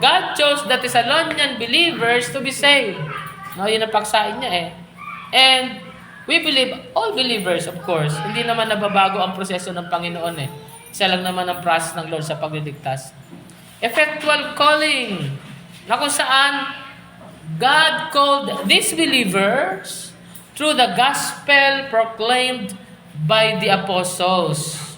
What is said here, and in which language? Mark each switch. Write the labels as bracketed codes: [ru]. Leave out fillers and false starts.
[en] God chose the Thessalonian believers to be saved. [tl] No, yun ang paksain niya eh. [en] And we believe, all believers of course, [tl] hindi naman nababago ang proseso ng Panginoon eh. Isa lang naman ang process ng Lord sa pagliligtas. [en] Effectual calling, [tl] na kung saan [en] God called these believers through the gospel proclaimed by the apostles.